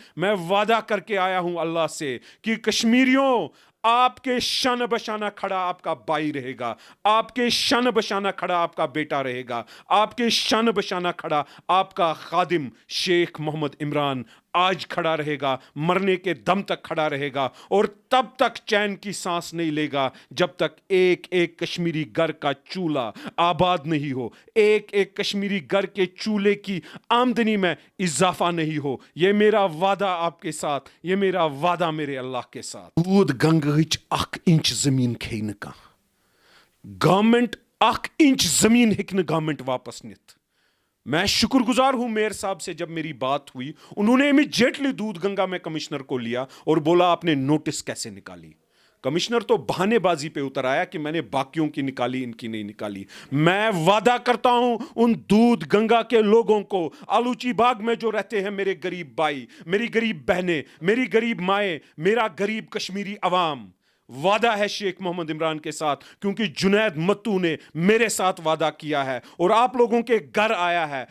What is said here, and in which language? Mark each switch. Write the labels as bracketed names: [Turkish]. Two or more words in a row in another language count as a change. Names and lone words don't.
[Urdu] میں وعدہ کر کے آیا ہوں اللہ سے کہ کشمیریوں, آپ کے شان بشانہ کھڑا آپ کا بھائی رہے گا, آپ کے شان بشانہ کھڑا آپ کا بیٹا رہے گا, آپ کے شان بشانہ کھڑا آپ کا خادم شیخ محمد عمران آج کھڑا رہے گا, مرنے کے دم تک کھڑا رہے گا, اور تب تک چین کی سانس نہیں لے گا جب تک ایک ایک کشمیری گھر کا چولہا آباد نہیں ہو, ایک ایک کشمیری گھر کے چولہے کی آمدنی میں اضافہ نہیں ہو. یہ میرا وعدہ آپ کے ساتھ, یہ میرا وعدہ میرے اللہ کے ساتھ. [Kashmiri] دودھ گنگہچ اخ انچ زمین کھے نہ کانہہ, گورنمنٹ اخ انچ زمین ہیکہ نہ گورنمنٹ واپس نتھ. [Urdu] میں شکر گزار ہوں میئر صاحب سے, جب میری بات ہوئی انہوں نے امیڈیٹلی دودھ گنگا میں کمشنر کو لیا اور بولا آپ نے نوٹس کیسے نکالی. کمشنر تو بہانے بازی پہ اتر آیا کہ میں نے باقیوں کی نکالی, ان کی نہیں نکالی. میں وعدہ کرتا ہوں ان دودھ گنگا کے لوگوں کو, آلوچی باغ میں جو رہتے ہیں میرے غریب بھائی, میری غریب بہنیں, میری غریب مائیں, میرا غریب کشمیری عوام, وعدہ ہے شیخ محمد عمران کے ساتھ, کیونکہ جنید متو نے میرے ساتھ وعدہ کیا ہے اور آپ لوگوں کے گھر آیا ہے.